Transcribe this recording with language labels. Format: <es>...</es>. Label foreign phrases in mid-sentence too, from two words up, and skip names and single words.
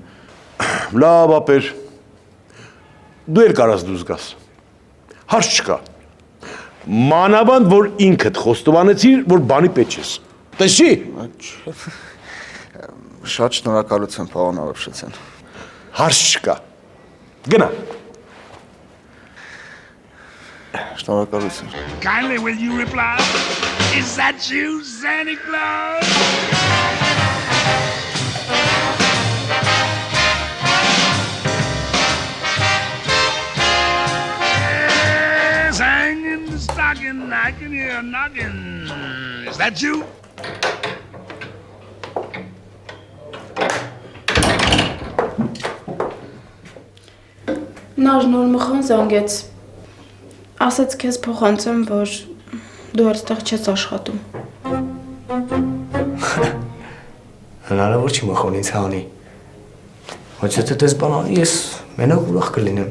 <hy>Լավ ապեր։ Դու էլ կարաս դուրս գաս։ Հարց չկա։ Մանավանդ որ ինքդ խոստովանեցիր, որ բանի պետք ես։ Տեսի։ Շատ շնորհակալություն, պարոն Արևշացյան։ Հարց չկա։ Գնա։ Շնորհակալություն։</hy> <en>Kindly will you reply? Is that you, Santa Claus? Yes, hanging the stocking, I can hear a knocking. Is that you?</en> <hy>Նա նոր մխան զանգեց։ Ասաց քեզ փոխանցեմ, որ դու այստեղ չես աշխատում։ Հնարավոր չի մխոն ինձ հանի։ Ոչ եթե դες բան անի, ես մենակ ուրախ կլինեմ։</hy>